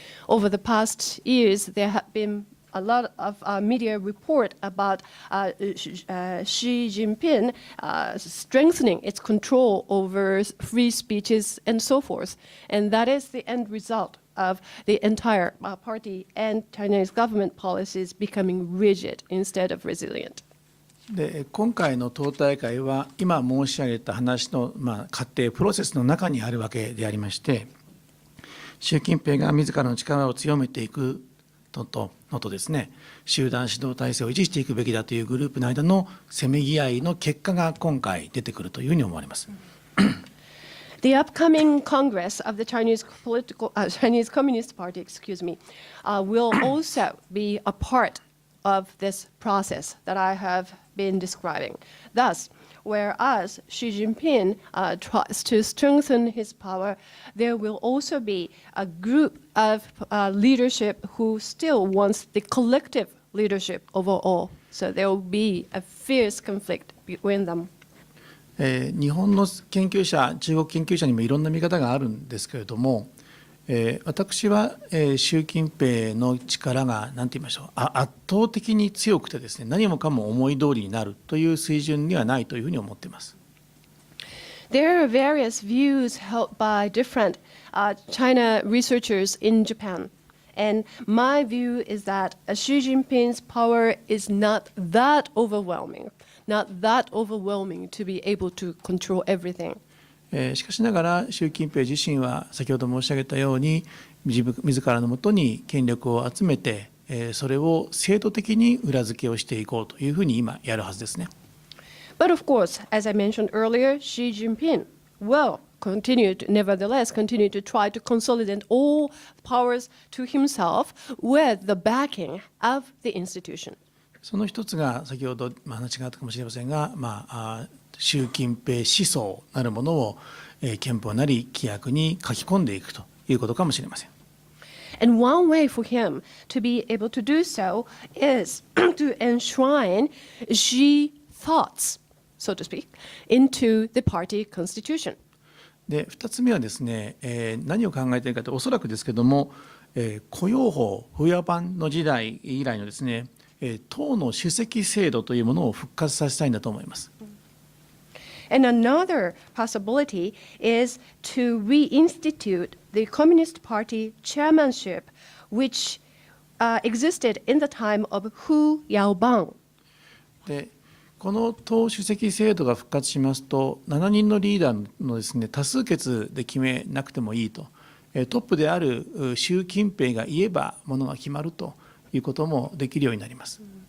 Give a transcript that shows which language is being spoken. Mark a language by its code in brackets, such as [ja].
[en] Over the past years, there have been a lot of media report about Xi Jinping strengthening its control over free speeches and so forth. And that is the end result of the entire party and Chinese government policies becoming rigid instead of resilient. [ja] で今回の党大会は今申し上げた話の、過程プロセスの中にあるわけでありまして、習近平が自らの力を強めていくのとですね、集団指導体制を維持していくべきだというグループの間のせめぎ合いの結果が今回出てくるというふうに思われます。 [en] The upcoming Congress of the Chinese Communist Party, will also be a part of this process that I have been describing. Thus, whereas Xi Jinping tries to strengthen his power, there will also be a group of leadership who still wants the collective leadership overall. So there will be a fierce conflict between them. [ja] 日本の研究者、中国研究者にもいろんな見方があるんですけれども、私は習近平の力が何て言いましょう、圧倒的に強くてですね、何もかも思い通りになるという水準にはないというふうに思っています。 [en] There are various views held by different China researchers in Japan. And my view is that Xi Jinping's power is not that overwhelming to be able to control everything. [ja] しかしながら習近平自身は先ほど申し上げたように自らのもとに権力を集めてそれを制度的に裏付けをしていこうというふうに今やるはずですね。 [en] But of course, as I mentioned earlier, Xi Jinping will nevertheless continue to try to consolidate all powers to himself with the backing of the institution. [ja] その一つが先ほど話があったかもしれませんが、習近平思想なるものを憲法なり規約に書き込んでいくということかもしれません。 [en] And one way for him to be able to do so is to enshrine Xi thoughts, so to speak, into the party constitution. [ja] で2つ目はですね、何を考えているかとおそらくですけども、雇用法不野版の時代以来のですね、党の主席制度というものを復活させたいんだと思います。 [en] And another possibility is to reinstitute the Communist Party chairmanship, which existed in the time of Hu Yaobang. [ja] でこの党主席制度が復活しますと、7人のリーダーのですね、多数決で決めなくてもいいと、トップである習近平が言えばものが決まるということもできるようになります。